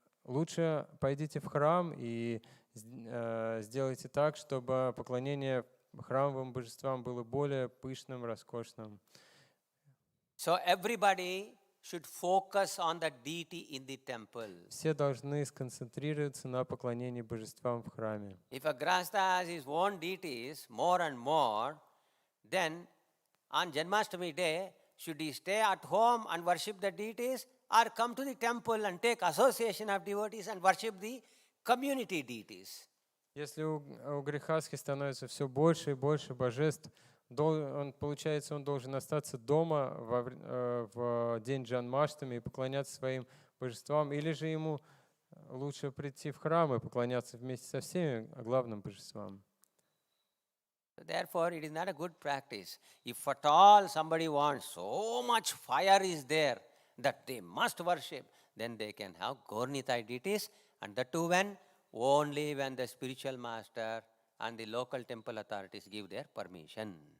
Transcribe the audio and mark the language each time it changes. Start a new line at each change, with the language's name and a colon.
Russian: Лучше пойдите в храм и сделайте так, чтобы поклонение храмовым божествам было более пышным, роскошным.
English: So everybody should focus on the deity in the temple.
Russian: Все должны сконцентрироваться на поклонении божествам в храме.
English: If a grahastha has his own deities more and more, then on Janmashtami day, should he stay at home and worship the deities, or come to the temple and take association of devotees and worship the community deities?
Russian: Если у грехастхи становится все больше и больше божеств, получается, он должен остаться дома в день Джанмаштами и поклоняться своим божествам, или же ему лучше прийти в храм и поклоняться вместе со всеми главным божествам.
English: Therefore, it is not a good practice. If at all somebody wants, so much fire is there that they must worship, then they can have Gaurnitai deities, and that too only when the spiritual master and the local temple authorities give their permission.